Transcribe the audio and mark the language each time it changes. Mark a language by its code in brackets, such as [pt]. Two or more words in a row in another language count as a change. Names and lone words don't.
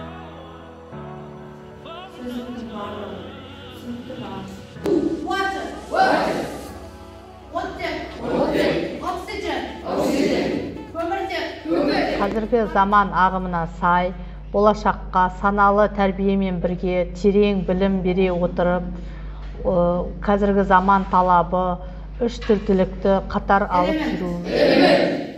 [kk] Сөзіміз барлығы, түсінікті бар. [en] Water. Water. Oxygen. [kk] Көміртек. Қазіргі заман ағымына сай, болашаққа саналы тәрбиемен бірге терең білім бере отырып, қазіргі заман талабы 3 тілділікті қатар алып жүру.